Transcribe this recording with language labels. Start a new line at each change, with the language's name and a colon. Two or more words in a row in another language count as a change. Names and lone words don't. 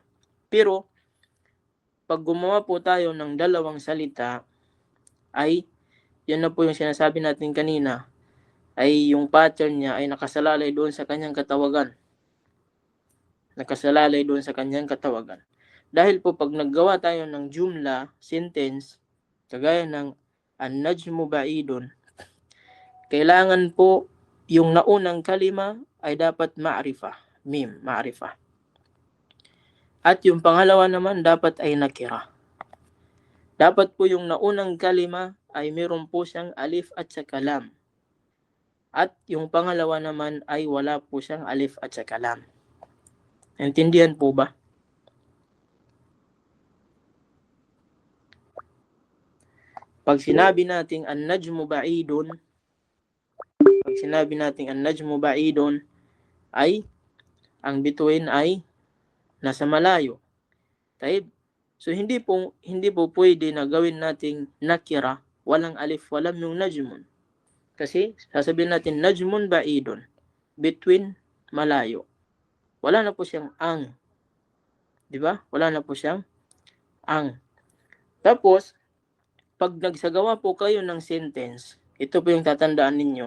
Filipino: Pero, pag gumawa po tayo ng dalawang salita, ay, yan na po yung sinasabi natin kanina, ay yung pattern niya ay nakasalalay doon sa kanyang katawagan. Nakasalalay doon sa kanyang katawagan. Dahil po pag naggawa tayo ng jumla, sentence, kagaya ng
Arabic: النجم بعيد,
Filipino: kailangan po yung naunang kalima ay dapat ma'rifa, mim, ma'rifa. At yung pangalawa naman dapat ay nakira. Dapat po yung naunang kalima ay meron po siyang alif at saka lam. At yung pangalawa naman ay wala po siyang alif at saka lam. Intindihan po ba? Pag sinabi nating
Arabic: النجم بعيد,
Filipino: ay ang bituin ay nasa malayo. Taib. So hindi po pwede na gawin nating nakira, walang alif, walam yung najmun. Kasi sasabihin natin
Arabic: نجم بعيد,
Filipino: between, malayo. Wala na po siyang ang. 'Di ba? Wala na po siyang ang. Tapos pag nagsagawa po kayo ng sentence, ito po yung tatandaan ninyo.